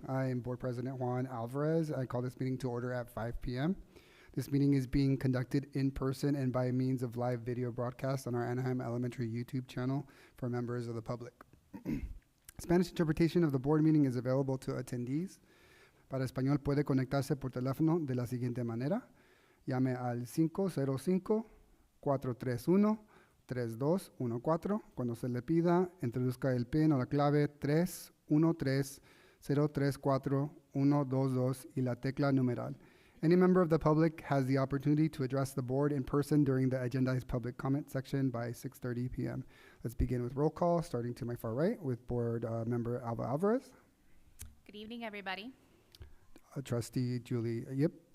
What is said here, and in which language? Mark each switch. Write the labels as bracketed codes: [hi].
[en] I am Board President Juan Alvarez. I call this meeting to order at 5 p.m. This meeting is being conducted in person and by means of live video broadcast on our Anaheim Elementary YouTube channel for members of the public. Spanish interpretation of the board meeting is available to attendees. [es] Para español puede conectarse por teléfono de la siguiente manera. Llame al 505-431-3214. Cuando se le pida, introduzca el PIN o la clave 313-034-122 y la tecla numeral. [en] Any member of the public has the opportunity to address the board in person during the agendized public comment section by 6:30 p.m. Let's begin with roll call, starting to my far right with board member Alva Alvarez. Good evening, everybody. Trustee Julie Yip.